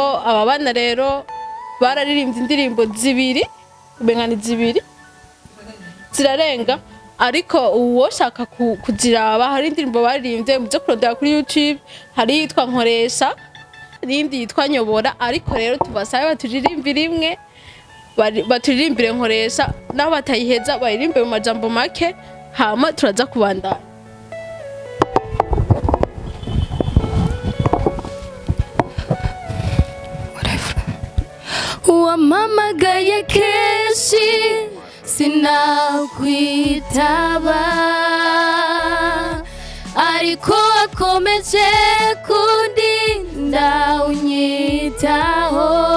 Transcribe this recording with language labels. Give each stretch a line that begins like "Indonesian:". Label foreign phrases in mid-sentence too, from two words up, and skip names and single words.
Rundi: aba bana rero bararirimbye indirimbo zibiri bengani zibiri zirarenga ariko uwo shaka kuziraba hari indirimbo baririmbye muze kurodera kuri YouTube hari yitwa Nkoresha n'indi yitwa Nyobora ariko rero tubasabe baturirimbire imwe baturirimbire Nkoresha naho batayiheza baririmbe mu majambo make hama turaza kubandana Wamamagaye kenshi sinakwitaba ariko akomeje kundinda unyitaho